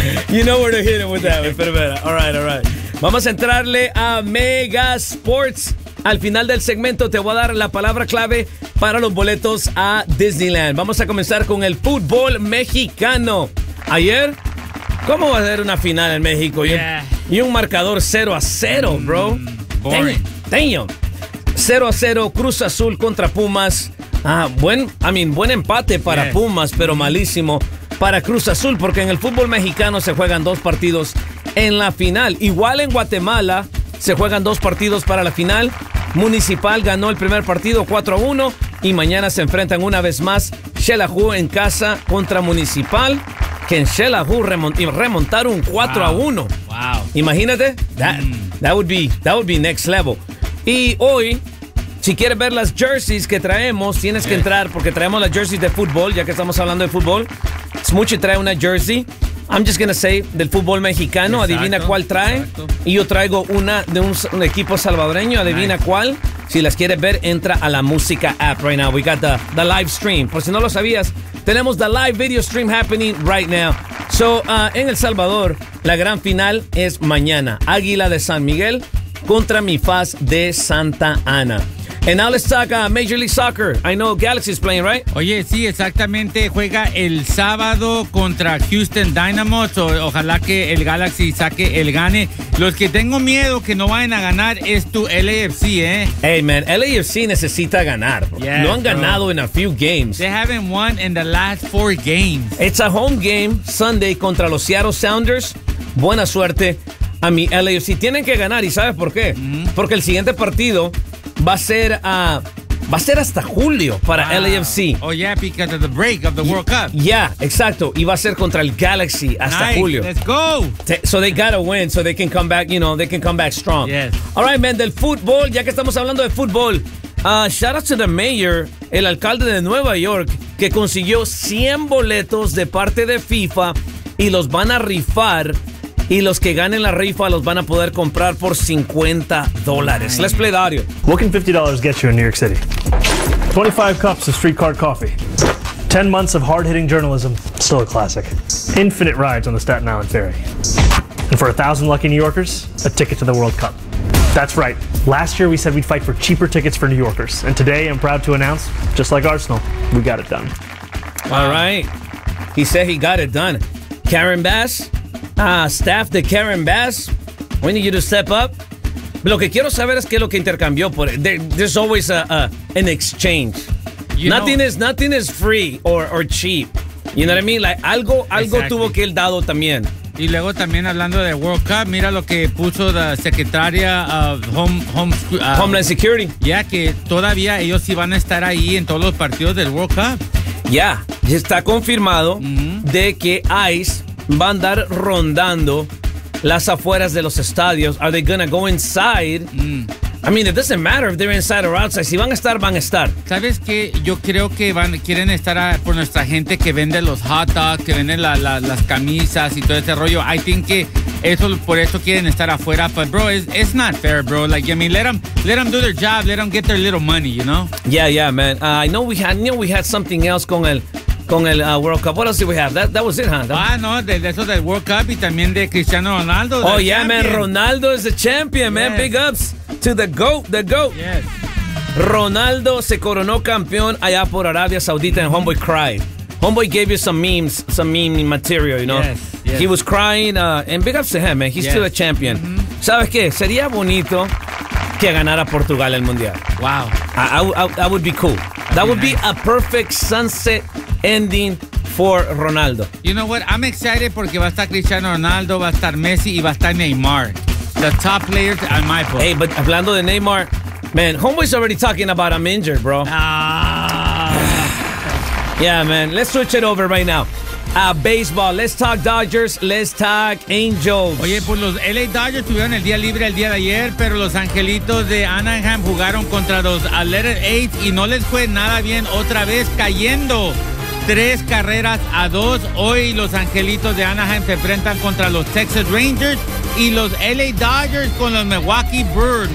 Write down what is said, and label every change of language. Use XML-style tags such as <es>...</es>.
<en>You know where to hit it with that, enfermera. All right.</en> <es>Vamos a entrarle a Mega Sports. Al final del segmento te voy a dar la palabra clave para los boletos a Disneyland. Vamos a comenzar con el fútbol mexicano. Ayer, ¿cómo va a ser una final en México?</es> <en>Yeah.</en> <es>Y un marcador 0-0, bro.</es> <en>Boring.</en> <es>Damn. 0-0, Cruz Azul contra Pumas. Buen empate para Pumas, pero malísimo para Cruz Azul, porque en el fútbol mexicano se juegan dos partidos en la final. Igual en Guatemala se juegan dos partidos para la final. Municipal ganó el primer partido 4-1 y mañana se enfrentan una vez más Xelajú en casa contra Municipal, que en Xelajú remontar un 4-1.</es> <en>Wow.</en> <es>Imagínate,</es> <en>that would be next level.</en> <es>Y hoy, si quieres ver las jerseys que traemos, tienes que entrar porque traemos las jerseys de fútbol, ya que estamos hablando de fútbol. Smuchi trae una jersey,</es> <en>I'm just gonna say,</en> <es>del fútbol mexicano. Exacto, adivina cuál trae. Exacto. Y yo traigo una de un equipo salvadoreño, adivina cuál. Si las quieres ver, entra a la música app</es> <en>right now. We got the live stream.</en> <es>Por si no lo sabías, tenemos</es> <en>the live video stream happening right now. So,</en> <es>en El Salvador, la gran final es mañana. Águila de San Miguel contra mi Faz de Santa Ana.</es> <en>And now let's talk Major League Soccer. I know Galaxy's playing, right?</en> <es>Oye, sí, exactamente. Juega el sábado contra Houston Dynamo. Ojalá que el Galaxy saque el gane. Los que tengo miedo que no vayan a ganar es tu LAFC, ¿eh?</es> <en>Hey, man,</en> <es>LAFC necesita ganar.</es> <en>Yes,</en> <es>no han ganado en</es> <en>a few games. They haven't won in the last four games. It's a home game Sunday</en> <es>contra los Seattle Sounders. Buena suerte a mi LAFC. Tienen que ganar, ¿y sabes por qué? Mm-hmm. Porque el siguiente partido va a ser hasta julio para LAFC.</es> <en>Oh, yeah, because of the break of the World Cup. Yeah,</en> <es>exacto. Y va a ser contra el Galaxy hasta julio.</es> <en>Let's go. So they gotta win so they can come back, you know, they can come back strong. Yes. All right, man,</en> <es>del fútbol, ya que estamos hablando de fútbol,</es> <en>shout out to the mayor,</en> <es>el alcalde de Nueva York, que consiguió 100 boletos de parte de FIFA y los van a rifar. Y los que ganen la rifa los van a poder comprar por $50.</es> <en>Let's play the audio. What can $50 get you in New York City? 25 cups of street cart coffee. 10 months of hard-hitting journalism. Still a classic. Infinite rides on the Staten Island Ferry. And for 1,000 lucky New Yorkers, a ticket to the World Cup. That's right. Last year we said we'd fight for cheaper tickets for New Yorkers. And today I'm proud to announce, just like Arsenal, we got it done. All right. He said he got it done. Karen Bass. Staff de Karen Bass, we need you to step up.</en> <es>Lo que quiero saber es qué es lo que intercambió.</es> <en>There's always an exchange. Nothing is free or cheap. You know what I mean? Like,</en> <es>algo</es> <en>exactly.</en> <es>Tuvo que él dado también. Y luego también hablando de World Cup, mira lo que puso la secretaria</es> <en>of Homeland Security. Yeah,</en> <es>que todavía ellos sí van a estar ahí en todos los partidos del World Cup. Yeah, ya está confirmado de que ICE va a andar rondando las afueras de los estadios.</es> <en>Are they gonna go inside? Mm. I mean, it doesn't matter if they're inside or outside.</en> <es>Si van a estar, van a estar. ¿Sabes qué? Yo creo que quieren estar por nuestra gente que vende los hot dogs, que vende las camisas y todo ese rollo.</es> <en>I think</en> <es>que eso, por eso quieren estar afuera.</es> <en>But bro, it's not fair, bro. Like, I mean, let them do their job. Let them get their little money, you know? Yeah, man. I know we had something else</en> <es>con el... Con el</es> <en>World Cup. What else did we have? That was it, huh?</en> <es>Eso del World Cup y también de Cristiano Ronaldo.</es> <en>Oh, yeah, champion. Man. Ronaldo is the champion, man. Big ups to the GOAT. Yes.</en> <es>Ronaldo se coronó campeón allá por Arabia Saudita</es> <en>and Homeboy cried. Homeboy gave you some meme material, you know? Yes. He was crying. And big ups to him, man. He's still a champion. Mm-hmm.</en> <es>¿Sabes qué? Sería bonito que ganara Portugal el Mundial.</es> <en>Wow. That would be cool. That would be a perfect sunset ending for Ronaldo. You know what? I'm excited</en> <es>porque va a estar Cristiano Ronaldo, va a estar Messi y va a estar Neymar.</es> <en>The top players on my book. Hey, but</en> <es>hablando de</es> <en>Neymar, man, Homeboy's already talking about I'm injured, bro. Ah. Yeah, man. Let's switch it over right now.</en> <es>a baseball.</es> <en>Let's talk Dodgers, let's talk Angels.</en> <es>Oye, pues los LA Dodgers tuvieron el día libre el día de ayer, pero los Angelitos de Anaheim jugaron contra los Atlanta Braves y no les fue nada bien, otra vez cayendo 3-2. Hoy los Angelitos de Anaheim se enfrentan contra los Texas Rangers y los LA Dodgers con los Milwaukee Brewers.</es>